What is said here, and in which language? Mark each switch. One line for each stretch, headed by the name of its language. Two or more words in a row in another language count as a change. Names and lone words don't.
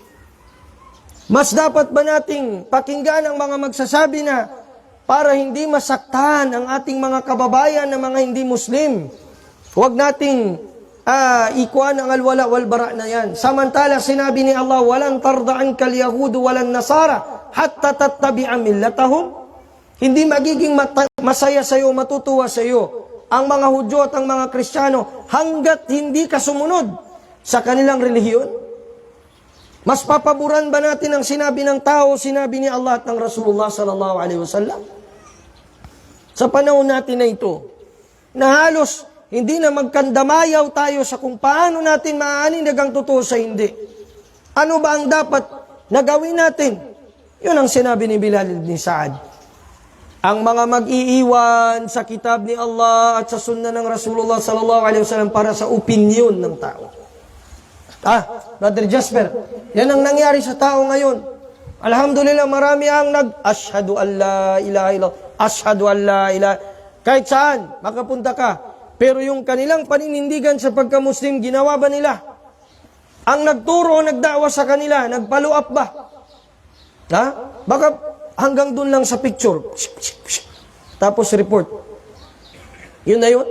Filipino: Mas dapat ba nating pakinggan ang mga magsasabi na para hindi masaktan ang ating mga kababayan na mga hindi Muslim, huwag nating ikuan ang
Arabic: الولاء والبراء
Filipino: na yan. Samantala sinabi ni Allah,
Arabic: ولن ترضى عنك اليهود ولا النصارى حتى تتبع ملتهم.
Filipino: Hindi magiging masaya sa iyo, matutuwa sa iyo ang mga Hudyo at ang mga Kristiyano hanggat hindi ka sumunod sa kanilang relihiyon. Mas papaboran ba natin ang sinabi ng tao, sinabi ni Allah at ng Rasulullah
Arabic: صلى الله عليه وسلم?
Filipino: Sa panahon natin na ito, na halos hindi na magkandamayaw tayo sa kung paano natin maaninag ang totoo sa hindi. Ano ba ang dapat na gawin natin? Yun ang sinabi ni Bilal ibn Sa'ad. Ang mga mag-iiwan sa kitab ni Allah at sa sunnah ng Rasulullah
Arabic: صلى الله عليه وسلم
Filipino: para sa opinion ng tao. Brother Jasper, yan ang nangyari sa tao ngayon.
Arabic: Alhamdulillah,
Filipino: marami ang
Arabic: أشهد أن لا إله إلا الله أشهد أن لا إله.
Filipino: Kahit saan, makapunta ka. Pero yung kanilang paninindigan sa pagka-Muslim, ginawa ba nila? Ang nagturo, nagdawa sa kanila, nagfollow up ba? Baka hanggang dun lang sa picture. Tapos report. Yun na yun?